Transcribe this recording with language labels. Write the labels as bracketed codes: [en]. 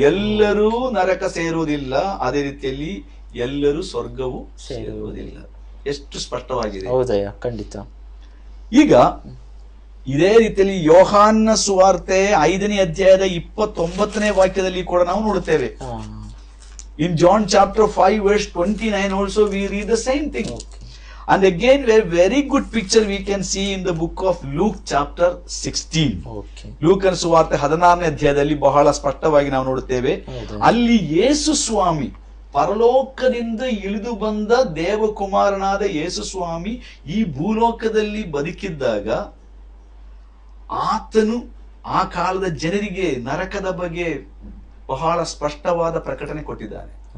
[kn] ಎಲ್ಲರೂ ನರಕ ಸೇರುವುದಿಲ್ಲ, ಅದೇ ರೀತಿಯಲ್ಲಿ ಎಲ್ಲರೂ ಸ್ವರ್ಗವು ಸೇರುವುದಿಲ್ಲ. ಎಷ್ಟು ಸ್ಪಷ್ಟವಾಗಿದೆ. ಹೌದಯ್ಯ, ಖಂಡಿತ. ಈಗ ಇದೇ ರೀತಿಯಲ್ಲಿ ಯೋಹಾನ ಸುವಾರ್ತೆ 5ನೇ ಅಧ್ಯಾಯದ 29ನೇ ವಾಕ್ಯದಲ್ಲಿ ಕೂಡ ನಾವು ನೋಡುತ್ತೇವೆ. [en] In John chapter 5 verse 29 also we read the same thing. And again a very good picture we can see in the book of Luke chapter 16. [kn] ಲೂಕನ ಸುವಾರ್ತೆ 16ನೇ ಅಧ್ಯಾಯದಲ್ಲಿ ಬಹಳ ಸ್ಪಷ್ಟವಾಗಿ ನಾವು ನೋಡುತ್ತೇವೆ. ಅಲ್ಲಿ ಯೇಸು ಸ್ವಾಮಿ, ಪರಲೋಕದಿಂದ ಇಳಿದು ಬಂದ ದೇವಕುಮಾರನಾದ ಯೇಸು ಸ್ವಾಮಿ ಈ ಭೂಲೋಕದಲ್ಲಿ ಬದುಕಿದ್ದಾಗ ಆತನು ಆ ಕಾಲದ ಜನರಿಗೆ ನರಕದ ಬಗ್ಗೆ ಬಹಳ ಸ್ಪಷ್ಟವಾದ ಪ್ರಕಟಣೆ ಕೊಟ್ಟಿದ್ದಾನೆ.